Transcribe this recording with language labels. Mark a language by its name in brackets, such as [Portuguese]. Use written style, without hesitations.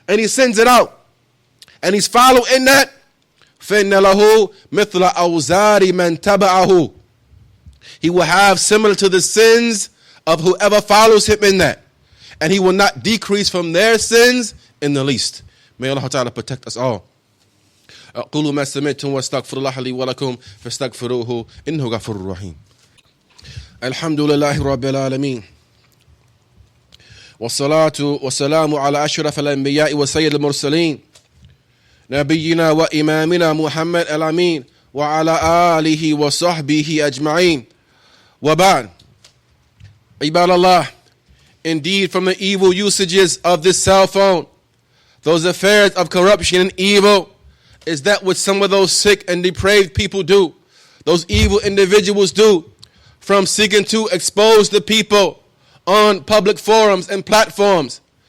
[English] And he sends it out, and he's followed in that. [Arabic] فَإِنَّ لَهُ مِثْلَ أَوْزَارِ مَنْ تَبَعَهُ. [English] He will have similar to the sins of whoever follows him in that. and he will not decrease from their sins in the least. May Allah Ta'ala protect us all. [Arabic] أقول ما سمعتم واستغفر الله لي ولكم فاستغفروه إنه غفور رحيم. الحمد لله رب العالمين والصلاة والسلام على أشرف الأنبياء وسيد المرسلين نبينا وإمامنا محمد الأمين وعلى آله وصحبه أجمعين. وبعد. [English] عباد Allah, indeed from the evil usages of this cell phone, those affairs of corruption and evil, is that what some of those sick and depraved people do, those evil individuals do, from seeking to expose the people on public forums and platforms,